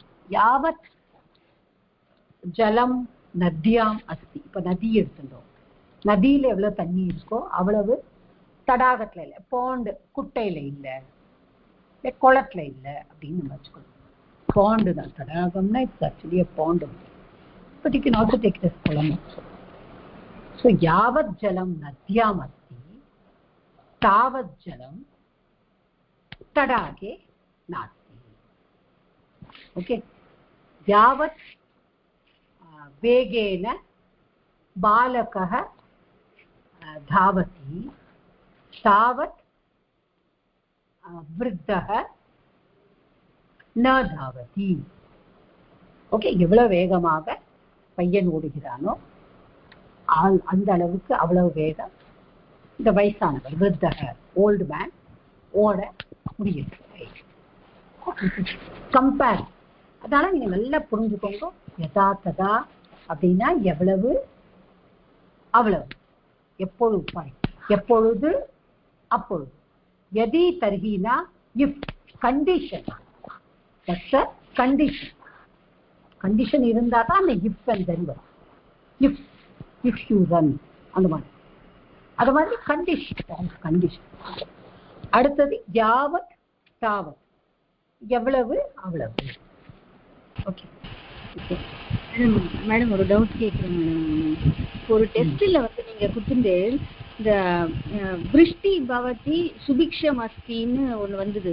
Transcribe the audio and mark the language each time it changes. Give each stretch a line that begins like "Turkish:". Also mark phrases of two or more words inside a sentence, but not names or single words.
Sanskrit: यावत् जलं नद्याम् अस्ति.
Tamil: இப்ப நதி எடுத்துட்டோம், நதியில எவ்வளவு தண்ணி இருக்கோ அவ்வளவு தடாகத்துல இல்லை, பாண்டு குட்டையில இல்லை, குளத்துல இல்லை அப்படின்னு நம்ம வச்சுக்கணும். பாண்டு தான், தடாகம்னா
English: it's actually pond. But you can also take this குளம் also.
Sanskrit: ஸோ यावत् जलं नद्याम् अस्ति तावत् जलं तटाके नास्ति. ஓகே, यावत् वेगेन बालकः धावति तावत् वृद्धः न धावति.
Tamil: ஓகே, எவ்வளவு வேகமாக பையன் ஓடுகிறானோ அந்த அளவுக்கு அவ்வளவு வேகம் இந்த வயசானவர் விருத்தக
English: old man
Tamil: ஓட முடியும். கம்பேர். அதனால நீங்க நல்லா புரிஞ்சுக்கோங்க.
Sanskrit: यदा तदा
Tamil: அப்படின்னா எவ்வளவு அவ்வளவு, எப்பொழுது எப்பொழுது அப்பொழுது.
Sanskrit: यदि तर्हिना
English: if condition.
Tamil: கண்டிஷன் கண்டிஷன் இருந்தா தான் அந்த
English: if and then
Tamil: வரும்.
English: if if you run
Tamil: அந்த மாதிரி, அது மாதிரி கண்டிஷன் கண்டிஷன். அடுத்தது
Sanskrit: यावत् तावत्,
Tamil: எவ்வளவு அவ்வளவு. ஓகே மேடம், ஒரு டவுட் கேட்குறேன் மேடம். ஒரு டெஸ்ட்ல வந்து நீங்க கொடுத்துட்டு இந்த
Sanskrit: वृष्टि भवति सुभिक्षम् अस्तिन्नु
Tamil: ஒண்ணு வந்தது.